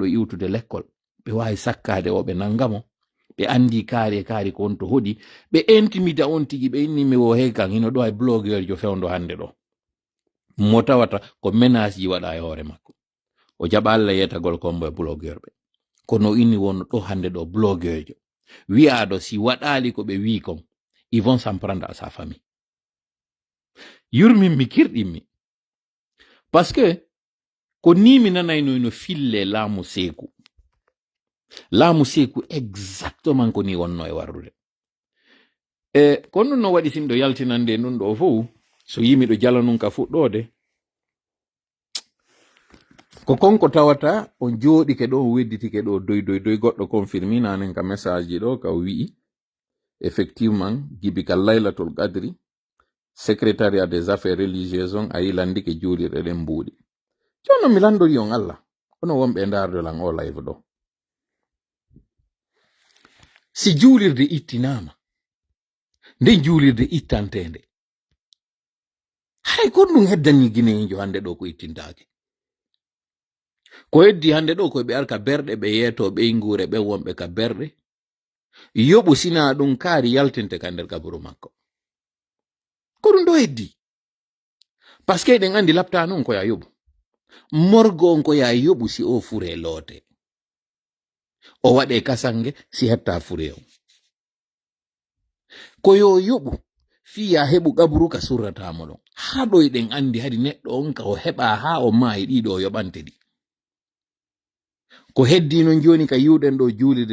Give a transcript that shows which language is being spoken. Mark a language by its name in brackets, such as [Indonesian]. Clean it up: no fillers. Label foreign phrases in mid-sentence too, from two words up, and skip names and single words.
[Fula] iwtude l'école ɓe wawi sakkade o ɓe nangamo ɓe andi kaari ko on to hoɗi ɓe intimida on tigi ɓe innimi o hey kan hino ɗo e blogueur jo fewndo hande ɗo mo tawata ko menace ji waɗa e hoore makko o jaɓa Allah yetagol kombo e blogueur ɓe kono inni wonno ɗo hande ɗo blogueur jo wi'aɗo si waɗali ko ɓe wi kon [French] ils vont s'en prendre à sa famille [Fula] yurmin mi kirɗinmi [French] parce que [Fula] ko ni mi nanayno no fille laamu seeku exactement ko ni wonno e warrude ko nun no waɗi sinɗo yaltinande nun ɗo fof so yimi ɗo jala nun ka fuɗɗode ko konko tawata on jooɗike ɗo on wedditike ɗo doy goɗɗo confirminanen ka message ji ɗo ka wi'i effectivement gibi ka [Arabic] ليلة القدر [French] secrétariat des affaires religieuses on a [Fula] yilandike juulirɗe ɗen mbuuɗi jonno mi landori on Allah ono wonɓe dardolan o live ɗo si juulirde ittinama nden juulirde ittantende hay kon ɗum heddani guineejo hande ɗo ko ittintake ko heddi hande ɗo koye ɓe arka berɗe ɓe yeeto ɓeygure ɓe wonɓe ka berɗe yoɓu sina ɗum kaari yaltinte ka nder kaburu makko ko ɗum ɗo heddi [French] par ce que [Fula] eɗen andi lapta noon koya yoɓu morgo on koya yoɓu si o fure loote o waɗe kasange si hetta fure on ko yo yoɓu fiya heɓu kaburu ka surratamo ɗon ha ɗo eɗen andi hadi neɗɗo on ka o heɓa ha o maayi ɗiɗo o yoɓante ɗi ko heddi non joni ka yiwɗen ɗo juulide